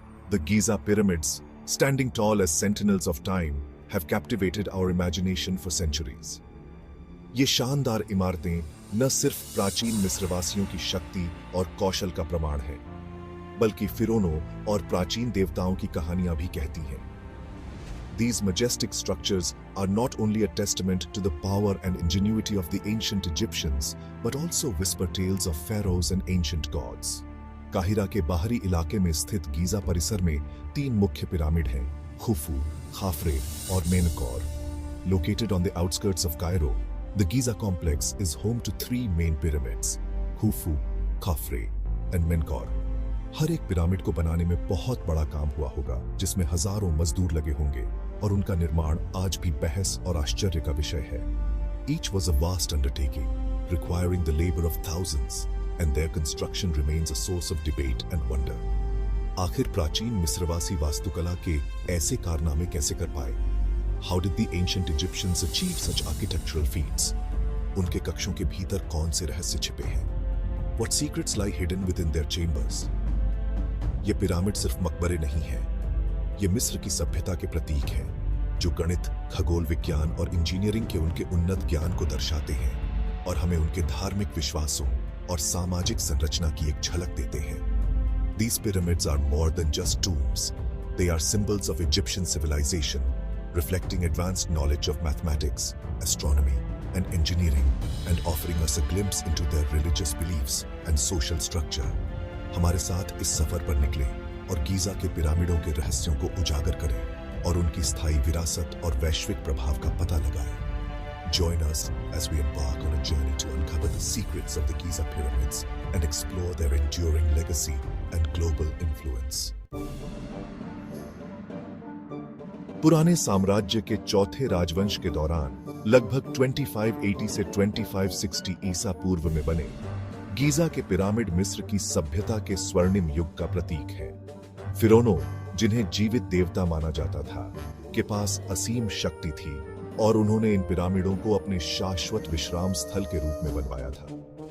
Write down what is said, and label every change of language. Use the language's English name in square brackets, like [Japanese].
[English] The Giza pyramids, standing tall as sentinels of time, have captivated our imagination for centuries. [Hindi] ये शानदार इमारतें न सिर्फ प्राचीन मिस्रवासियों की शक्ति और कौशल का प्रमाण है, बल्कि फिरौनों और प्राचीन देवताओं की कहानियां भी कहती हैं। [English] These majestic structures are not only a testament to the power and ingenuity of the ancient Egyptians, but also whisper tales of pharaohs and ancient gods. [Hindi] Cairo के बाहरी इलाके में स्थित गीजा परिसर में 3 मुख्य पिरामिड हैं: खुफू, खाफरे और Menkaure. [English] Located on the outskirts of Cairo, the Giza complex is home to 3 main pyramids: Khufu, Khafre and Menkaure. [Hindi] हर एक पिरामिड को बनाने में बहुत बड़ा काम हुआ होगा, जिसमें हजारों मजदूर लगे होंगे और उनका निर्माण आज भी बहस और आश्चर्य का विषय है। [English] Each was a vast undertaking, requiring the labor of thousands, and their construction remains a source of debate and wonder. [Hindi] आखिर प्राचीन मिस्रवासी वास्तुकला के ऐसे कारनामे कैसे कर पाए? [English] How did the ancient Egyptians achieve such architectural feats? [Hindi] उनके कक्षों के भीतर कौन से रहस्य छिपे हैं? [English] What secrets lie hidden within their chambers? [Hindi] ये पिरामिड सिर्फ मकबरे नहीं हैं, ये मिस्र की सभ्यता के प्रतीक हैं, जो गणित, खगोल विज्ञान और इंजीनियरिंग के उनके उन्नत ज्ञान को दर्शाते हैं और हमें उनके धार्मिक विश्वासों और सामाजिक संरचना की एक झलक देते हैं। [English] These pyramids are more than just tombs. They are symbols of Egyptian civilization, reflecting advanced knowledge of mathematics, astronomy, and engineering, and offering us a glimpse into their religious beliefs and social structure. [Hindi] हमारे साथ इस सफर पर निकले और Giza के पिरामिडों के रहस्यों को उजागर करें और उनकी स्थायी विरासत और वैश्विक प्रभाव का पता लगाएं। [English] Join us as we embark on a journey to uncover the secrets of the Giza pyramids and explore their enduring legacy and global influence. [Hindi] पुराने साम्राज्य के चौथे राजवंश के दौरान लगभग 2580 से 2560 ईसा पूर्व में बने गीजा के पिरामिड मिस्र की सभ्यता के स्वर्णिम युग का प्रतीक है। फिरौनों, जिन्हें जीवित देवता माना जाता था, के पास असीम शक्ति थी और उन्होंने इन पिरामिडों को अपने शाश्वत विश्राम स्थल के रूप में बनवाया था।